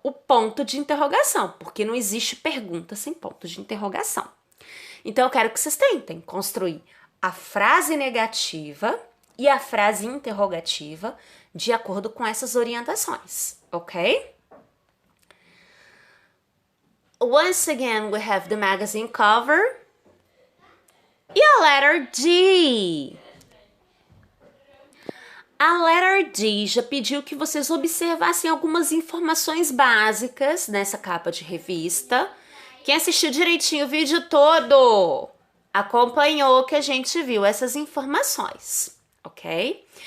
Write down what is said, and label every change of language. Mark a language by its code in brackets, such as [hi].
[pt] O ponto de interrogação, porque não existe pergunta sem ponto de interrogação. Então, eu quero que vocês tentem construir a frase negativa e a frase interrogativa de acordo com essas orientações, ok? [en] Once again, we have the magazine cover [pt] e a [en] letter D. [pt] A letter D já pediu que vocês observassem algumas informações básicas nessa capa de revista. Quem assistiu direitinho o vídeo todo acompanhou que a gente viu essas informações, ok?